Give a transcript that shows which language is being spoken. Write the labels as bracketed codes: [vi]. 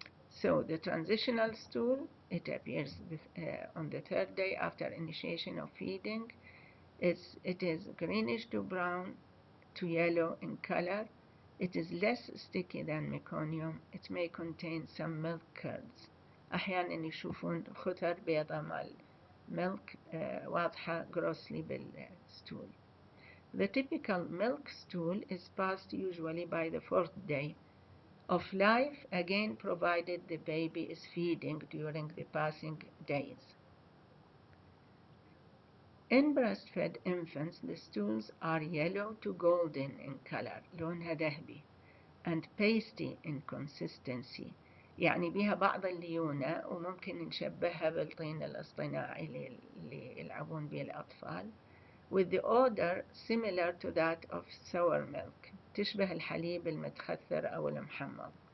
[en] So the transitional stool, it appears on the third day after initiation of feeding. It is greenish to brown to yellow in color. It is less sticky than meconium. It may contain some milk curds. [ar] أحيانا يشوفون خثر بيضة مال milk واضحة grossly بالstool. [en] The typical milk stool is passed usually by the fourth day of life, again provided the baby is feeding during the passing days. In breastfed infants, the stools are yellow to golden in color، [ar] لونها ذهبي، [en] and pasty in consistency، [ar] يعني بها بعض الليونة وممكن نشبهها بالطين الاصطناعي اللي يلعبون به الأطفال، [en] with the odor similar to that of sour milk، [ar] تشبه الحليب المتخثر أو المحمض.